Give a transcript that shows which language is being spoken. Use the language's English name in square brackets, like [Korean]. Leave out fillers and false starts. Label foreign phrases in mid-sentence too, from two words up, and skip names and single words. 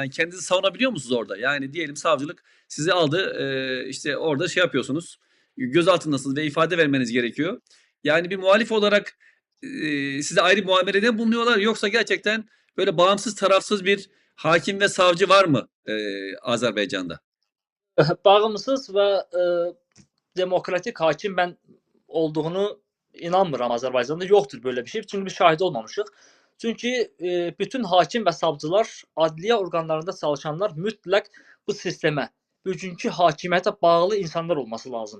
[Turkish] Yani kendinizi savunabiliyor musunuz orada? Yani diyelim savcılık sizi aldı işte orada şey yapıyorsunuz. Gözaltındasınız ve ifade vermeniz gerekiyor. Yani bir muhalif olarak size ayrı bir muamelede mi bulunuyorlar yoksa gerçekten böyle bağımsız tarafsız bir hakim ve savcı var mı Azerbaycan'da? [Azerbaijani] Bağımsız və demokratik hakim mən olduğunu inanmıram Azərbaycanda. Yoxdur belə bir şey. Çünki biz şahid olmamışıq. Çünki bütün hakim və savcılar, adliyə orqanlarında çalışanlar mütləq bu sistemə, bugünkü hakimiyyətə bağlı insanlar olması lazım.